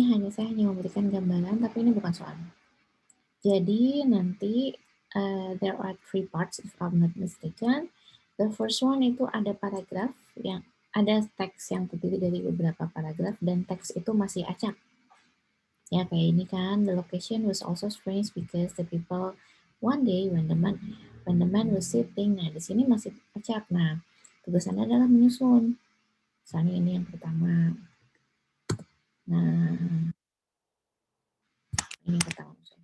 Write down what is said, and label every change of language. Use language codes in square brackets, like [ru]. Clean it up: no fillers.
[id] Saya hanya memberikan gambaran, tapi ini bukan soalnya. Jadi nanti [en] there are 3 parts if I'm not mistaken. The first one [id] itu ada paragraf yang ada teks yang terdiri dari beberapa paragraf dan teks itu masih acak. Ya kayak ini kan, [en] the location was also strange because the people one day when the man was sitting. [id] Nah, di sini masih acak. Nah, tugasannya adalah menyusun. Misalnya ini yang pertama. Nah, ini yang pertama.